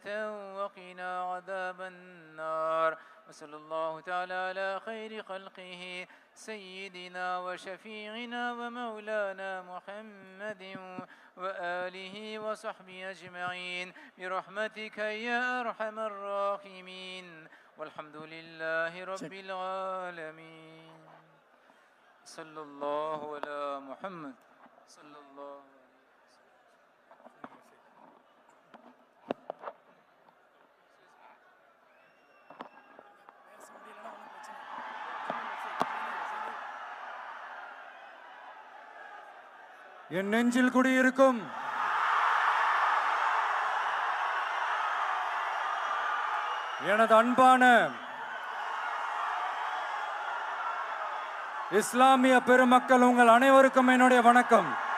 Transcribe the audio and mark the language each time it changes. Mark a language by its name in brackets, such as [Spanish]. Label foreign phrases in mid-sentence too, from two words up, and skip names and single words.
[Arabic] وقنا عذاب النار وصلى الله تعالى على خير خلقه سيدنا وشفيعنا ومولانا محمد وآله وصحبه أجمعين برحمتك يا أرحم الراحمين والحمد لله رب العالمين صلى الله على محمد صلى الله [Tamil] என் நெஞ்சில் குடியிருக்கும் எனது அன்பான இஸ்லாமிய பெருமக்கள் உங்கள் அனைவருக்கும் என்னுடைய வணக்கம்.